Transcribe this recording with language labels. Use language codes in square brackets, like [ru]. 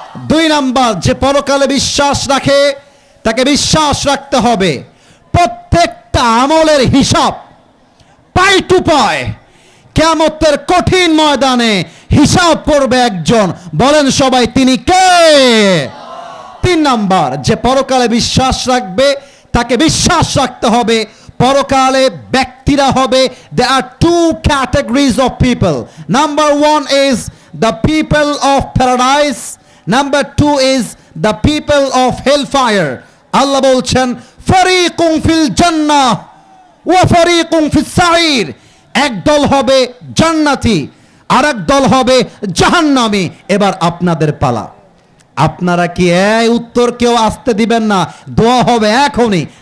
[bn] 2 number, যে পরকালে বিশ্বাস রাখে তাকে বিশ্বাস রাখতে হবে প্রত্যেকটা আমলের হিসাব পাই টু পাই কিয়ামতের কঠিন ময়দানে হিসাব করবে একজন, বলেন সবাই তিনি কে? 3 নাম্বার, যে পরকালে বিশ্বাস রাখবে তাকে বিশ্বাস রাখতে হবে পরকালে ব্যক্তিরা হবে, [en] there are 2 categories of people. Number 1 is the people of paradise, number 2 is the people of hellfire. [ar] আল্লাহ বলছেন ফারিকুম ফিল জান্নাহ ওয়া ফারিকুম ফিস সাঈর। [bn] এক দল হবে জান্নাতি, আরেক দল হবে জাহান্নামী। এবার আপনাদের পালা। আপনারা কি এই উত্তর কেউ আসতে দিবেন না, দোয়া হবে এখনই।